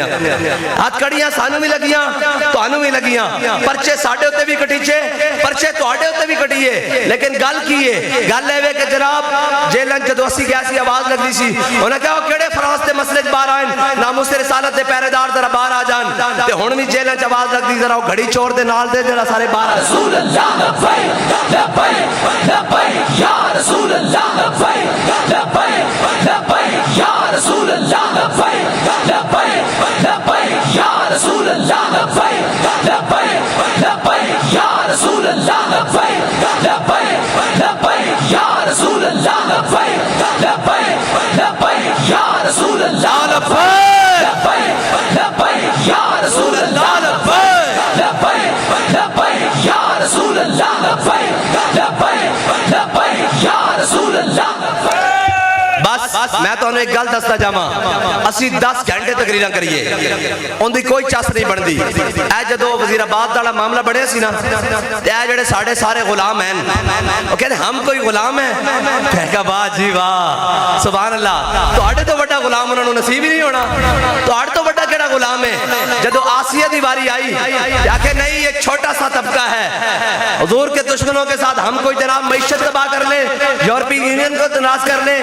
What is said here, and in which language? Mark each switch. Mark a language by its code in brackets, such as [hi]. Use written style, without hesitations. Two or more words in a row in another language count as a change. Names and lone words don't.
[pa] ہتھکڑیاں سانوں بھی لگیاں، تہانوں بھی لگیاں، پرچے ساڈے اتے بھی کٹیچے، پرچے تہاڈے اتے بھی کٹیے. لیکن گل کی ہے، گل ہے کہ جناب جیلن جدوں اسی گیا سی آواز لگدی سی، انہیں کہا کیہڑے فراز تے مسلے چ باہر آئے، ناموس رسالت دے پہرے دار ذرا باہر آ جان. تے ہن بھی جیلن چ آواز لگدی، ذرا گھڑی چور دے نال دے ذرا سارے باہر آ. [ar] رسول الله لبيك لبيك لبيك يا رسول الله لبيك لبيك لبيك يا رسول الله لبيك لبيك لبيك يا رسول الله لبيك لبيك لبيك يا رسول الله لبيك لبيك لبيك يا رسول الله لبيك لبيك لبيك يا رسول الله لبيك لبيك يا رسول الله لبيك لبيك لبيك يا رسول الله لبيك لبيك لبيك يا رسول الله. [pa] بس میں تو ایک گل دسدا جاواں، اسی 10 گھنٹے تقریراں کریے انکی کوئی چس نہیں بنتی. اے جدوں وزیرآباد والا معاملہ ودھیا سی نا، تے اے جیہڑے ساڈے سارے غلام ہیں، وہ کہتے ہم کوئی غلام ہے، میں کہا واہ جی واہ [ar] سبحان الله, [pa] تہاڈے توں وڈا غلام انہوں نے نصیب ہی نہیں ہونا، تہاڈے توں وڈا کیہڑا غلام ہے. [ur] جدوں آسیہ کی باری آئی، آکھے نہیں ایک چھوٹا سا طبقہ ہے، حضور کے دشمنوں کے ساتھ ہم کوئی جناب معیشت تباہ کر لے، یورپی یونین کو ناراض کر لے.